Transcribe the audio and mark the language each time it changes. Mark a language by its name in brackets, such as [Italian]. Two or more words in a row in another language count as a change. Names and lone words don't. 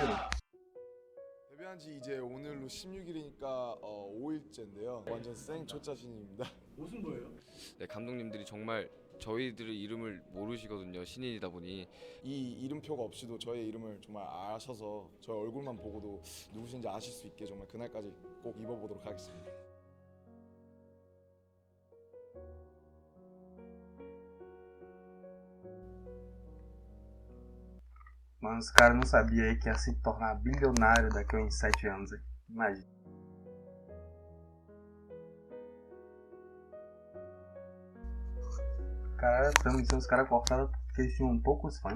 [Korean] 데뷔한 지 이제 오늘로 16일이니까 5일째인데요. 완전 생초짜신입니다. 무슨 거예요? 네, 감독님들이 정말 저희들의 이름을 모르시거든요. 신인이다 보니. 이 이름표가 없이도 저의 이름을 정말 아셔서 저의 얼굴만 보고도 누구신지 아실 수 있게 정말 그날까지 꼭 입어보도록 하겠습니다. [Portuguese] Mano, os caras não sabiam aí que ia se tornar bilionário daqui a uns 7 anos. Hein? Imagina. Cara, estamos dizendo os caras cortaram porque eles tinham poucos fãs.